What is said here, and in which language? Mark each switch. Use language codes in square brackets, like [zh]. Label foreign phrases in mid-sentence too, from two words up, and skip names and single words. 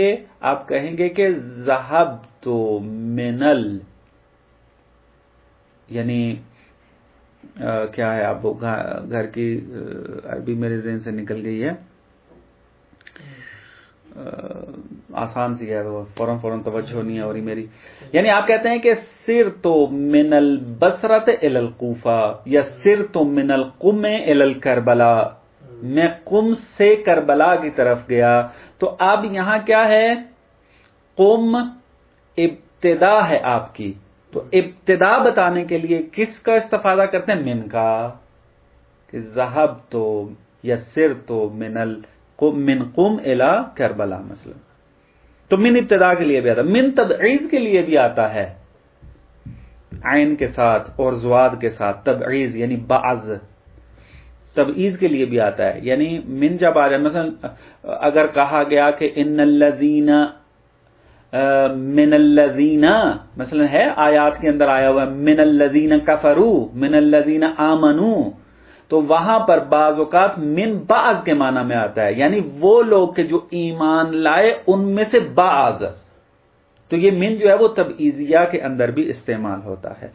[ur] آپ کہیں گے کہ [ar] ذہبت من [ur] یعنی کیا ہے؟ آپ گھر کی عربی میرے ذہن سے نکل گئی ہے، آسان سی ہے، وہ فوراً توجہ نہیں ہے اور میری، یعنی آپ کہتے ہیں کہ [ar] سرت من البصرۃ الی الکوفہ [ur] یا [ar] سرت من القم الی الکربلا، [ur] میں قم سے کربلا کی طرف گیا۔ تو اب یہاں کیا ہے؟ قم ابتدا ہے آپ کی، تو ابتدا بتانے کے لیے کس کا استفادہ کرتے ہیں؟ من کا، کہ ذہبت یا [ar] سرت من قم الی کربلا [ur] مثلا۔ تو من ابتدا کے لیے بھی آتا ہے، من تبعیض کے لیے بھی آتا ہے، عین کے ساتھ اور زواد کے ساتھ، تبعیض یعنی بعض، تبعیض کے لیے بھی آتا ہے۔ یعنی من جب آ جائے، مثلا اگر کہا گیا کہ [ar] ان الذین من الذین، [ur] مثلا ہے آیات کے اندر آیا ہوا [ar] من الذین کفروا من الذین آمنوا، [ur] تو وہاں پر بعض اوقات من بعض کے معنی میں آتا ہے، یعنی وہ لوگ کہ جو ایمان لائے ان میں سے بعض، تو یہ من جو ہے وہ تبعیضیہ کے اندر بھی استعمال ہوتا ہے۔